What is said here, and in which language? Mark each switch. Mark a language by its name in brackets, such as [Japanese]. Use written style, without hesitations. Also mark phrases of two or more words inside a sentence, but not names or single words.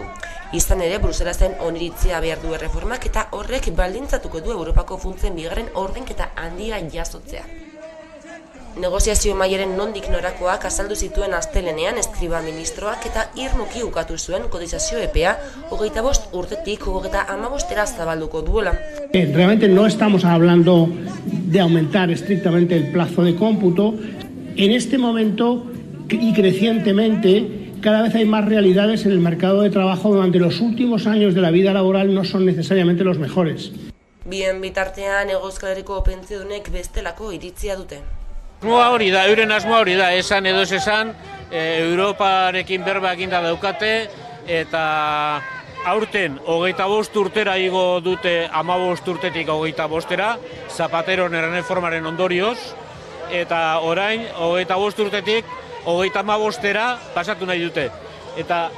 [Basque] Izan ere, Bruselasen oniritzia behar du erreformak eta horrek baldintzatuko du Europako funtsen bigarren ordainketa handia jasotzea. Negoziazio mailaren nondik norakoak azaldu zituen astelenean eskriba ministroak eta irmoki ukatu zuen kotizazio epea 25 urtetik 35 zabalduko duela. [Spanish] Realmente no estamos hablando de aumentar estrictamente el plazo de cómputo. En este momento y crecientemente cada vez hay más realidades en el mercado de trabajo durante los últimos años de la vida laboral no son necesariamente los mejores. [Basque] Bien bitartean Euskal Herriko pentsiodunek bestelako iritzia dute. Asmoa hori da, euren asmoa hori da, esan edo ez esan, Europarekin berba eginda daukate, eta aurten 25 urtera igo dute 15 urtetik 25-era, Zapateron erreformaren ondorioz, eta orain 25 urtetik 35-era pasatu nahi dute.